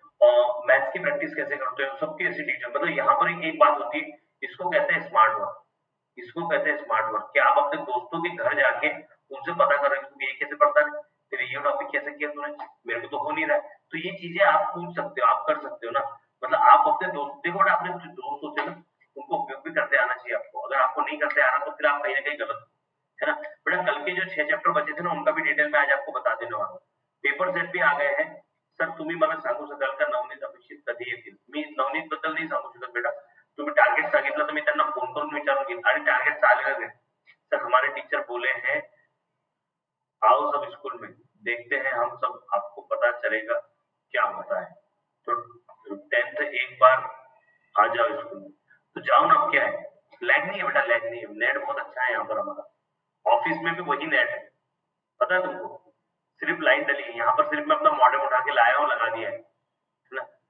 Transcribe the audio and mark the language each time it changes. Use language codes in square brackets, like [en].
[hi] और मैथ्स की प्रैक्टिस कैसे करते हो, सबकी ऐसी डिटेल, मतलब यहाँ पर एक बात होती है, इसको कहते हैं स्मार्ट वर्क, इसको कहते हैं स्मार्ट वर्क, कि आप अपने दोस्तों के घर जाके उनसे पता कर रहे हो कि ये कैसे पढ़ता है, फिर ये टॉपिक कैसे किया तूने, मेरे को तो हो नहीं रहा है। तो ये चीजें आप पूछ सकते हो, आप कर सकते हो ना। मतलब आप अपने दोस्त देखो ना, अपने जो दोस्त होते हैं ना, उनको उपयोग भी करते आना चाहिए आपको। अगर आपको नहीं करते आ रहा तो फिर आप कहीं ना कहीं गलत हो, है ना। बेटा कल के जो 6 चैप्टर बचे थे ना, उनका भी डिटेल में आज आपको बता देने वाला हूँ। पेपर सेट भी आ गए हैं सर। [mr] तुम्ही मला सांगू शकाल का नवनीत अपेक्षित कधी येतील? मी नवनीत बद्दल नाही सांगू शकत बेटा, तुम्ही टार्गेट सांगितलं तर मी त्यांना फोन करून विचारून घेईन, आणि टार्गेट आलेलं आहे सर, [hi] हमारे टीचर बोले हैं आओ सब स्कूल में देखते हैं हम सब, आपको पता चलेगा क्या होता है। तो 10th एक बार आ जाओ स्कूल में, तो जाओ ना। क्या है, लैग नहीं है बेटा, लैग नहीं है, नेट बहुत अच्छा है यहाँ पर हमारा। ऑफिस में भी वही नेट है, पता है तुमको, सिर्फ लाइन डली है यहाँ पर, सिर्फ मैं अपना मॉडम उठा के लाया हूँ, लगा दिया है ना।